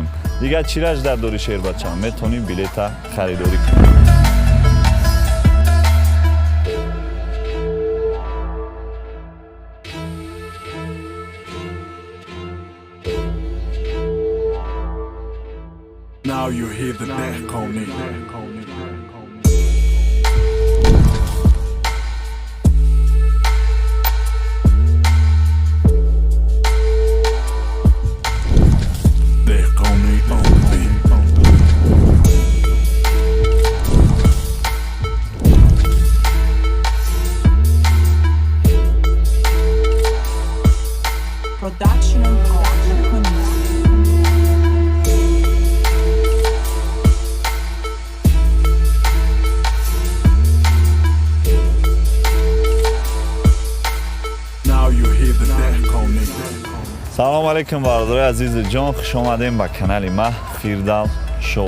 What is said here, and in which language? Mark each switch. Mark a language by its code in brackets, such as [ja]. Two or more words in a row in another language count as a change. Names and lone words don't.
[tg] дигар чираш дар дори шербача метонӣ билета харидорӣ кунӣ. [en] Now you hear the death calling. Death calling on the beat. Production of Behuni. [tg] салому алейкум бардораи азизи ҷон, хуш омадем ба канали ма Фирдавс шоу.